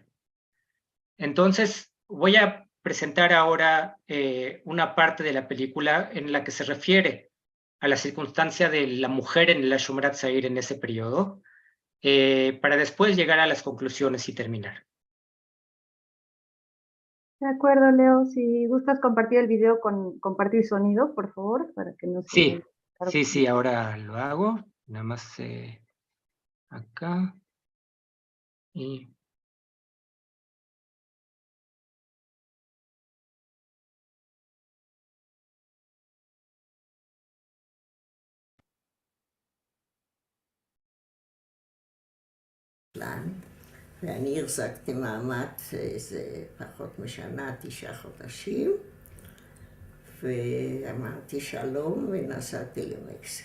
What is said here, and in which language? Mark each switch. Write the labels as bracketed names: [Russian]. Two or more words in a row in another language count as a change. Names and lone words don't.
[Spanish] Entonces, voy a presentar ahora una parte de la película en la que se refiere a la circunstancia de la mujer en la Shomer HaTzair en ese periodo, para después llegar a las conclusiones y terminar. De acuerdo, Leo. Si gustas compartir el video con compartir sonido, por favor, para que no se... Sí, ahora lo hago. Nada más acá. Y... [Hebrew] ואני החזקתי מעמד איזה פחות משנה, 9 חודשים, ואמרתי שלום ונסעתי למקסיקו.